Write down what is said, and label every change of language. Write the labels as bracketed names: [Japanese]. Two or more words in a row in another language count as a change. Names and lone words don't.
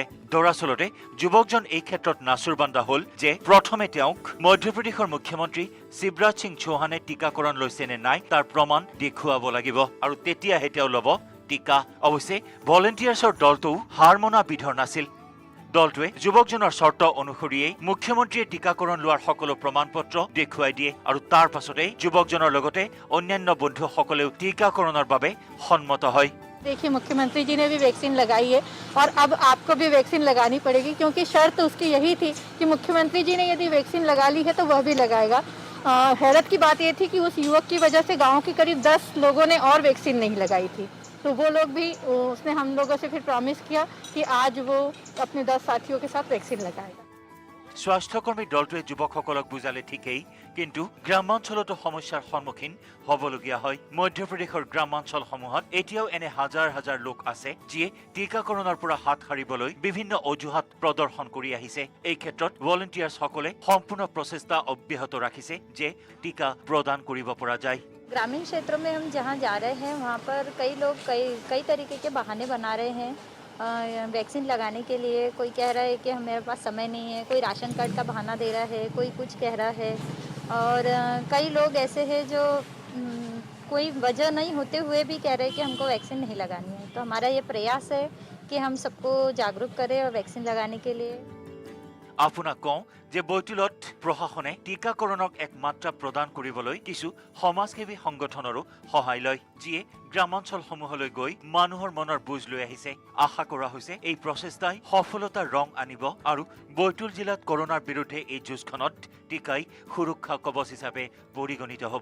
[Assamese] দৰাচলতে যুৱকজন এই ক্ষেত্ৰত নাচুৰবান্দা হ'ল যে প্ৰথমে তেওঁক মধ্যপ্ৰদেশৰ মুখ্যমন্ত্ৰী শিৱৰাজ সিং চৌহানে টীকাকৰণ লৈছে নে নাই তাৰ প্ৰমাণ দেখুৱাব লাগিব আৰু তেতিয়াহে তেওঁ ল'ব টীকা। অৱশ্যে ভলেণ্টিয়াৰ্ছৰ দলটোও হাৰ মনা বিধৰ নাছিল। দলটোৱে যুৱকজনৰ চৰ্ত অনুসৰিয়েই মুখ্যমন্ত্ৰীয়ে টীকাকৰণ লোৱাৰ সকলো প্ৰমাণ পত্ৰ দেখুৱাই দিয়ে আৰু তাৰ পাছতেই যুৱকজনৰ লগতে অন্যান্য বন্ধুসকলেও টীকাকৰণৰ বাবে সন্মত হয়। [Hindi] देखिए मुख्यमंत्री जी ने भी वैक्सीन लगाई है और अब आपको भी वैक्सीन लगानी पड़ेगी क्योंकि शर्त उसकी यही थी कि मुख्यमंत्री जी ने यदि वैक्सीन लगा ली है तो वह भी लगाएगा। हैरत की बात ये थी कि उस युवक की वजह से गांव के करीब 10 लोगों ने और वैक्सीन नहीं लगाई थी, तो वो लोग भी उसने हम लोगों से फिर प्रॉमिस किया कि आज वो अपने 10 साथियों के साथ वैक्सीन लगाएगा। [Assamese] স্বাস্থ্যকৰ্মী দলটোৱে যুৱকসকলক বুজালে ঠিকেই, কিন্তু গ্ৰামাঞ্চলতো সমস্যাৰ সন্মুখীন হ'বলগীয়া হয়। মধ্যপ্ৰদেশৰ গ্ৰামাঞ্চলসমূহত এতিয়াও এনে হাজাৰ হাজাৰ লোক আছে যিয়ে টীকাকৰণৰ পৰা হাত সাৰিবলৈ বিভিন্ন অজুহাত প্ৰদৰ্শন কৰি আহিছে। এই ক্ষেত্ৰত ভলেণ্টিয়াৰ্ছসকলে সম্পূৰ্ণ প্ৰচেষ্টা অব্যাহত ৰাখিছে যে টীকা প্ৰদান কৰিব পৰা যায়। [Hindi] ग्रामीण क्षेत्रों में हम जहाँ जा रहे हैं वहाँ पर कई लोग कई तरीके के बहाने बना रहे हैं वैक्सीन लगाने के लिए। कोई कह रहा है कि मेरे पास समय नहीं है, कोई राशन कार्ड का बहाना दे रहा है, कोई कुछ कह रहा है और कई लोग ऐसे हैं जो कोई वजह नहीं होते हुए भी कह रहे हैं कि हमको वैक्सीन नहीं लगानी है। तो हमारा ये प्रयास है कि हम सबको जागरूक करें और वैक्सीन लगाने के लिए। [Assamese] আপোনাক কওঁ যে বৈতুলত প্ৰশাসনে টীকাকৰণক এক মাত্ৰা প্ৰদান কৰিবলৈ কিছু সমাজসেৱী সংগঠনৰো সহায় লয়, যিয়ে গ্ৰামাঞ্চলসমূহলৈ গৈ মানুহৰ মনৰ বুজ লৈ আহিছে। আশা কৰা হৈছে এই প্ৰচেষ্টাই সফলতাৰ ৰং আনিব আৰু বৈতুল জিলাত কৰোনাৰ বিৰুদ্ধে এই যুঁজখনত টীকাই সুৰক্ষা কবচ হিচাপে পৰিগণিত হ'ব।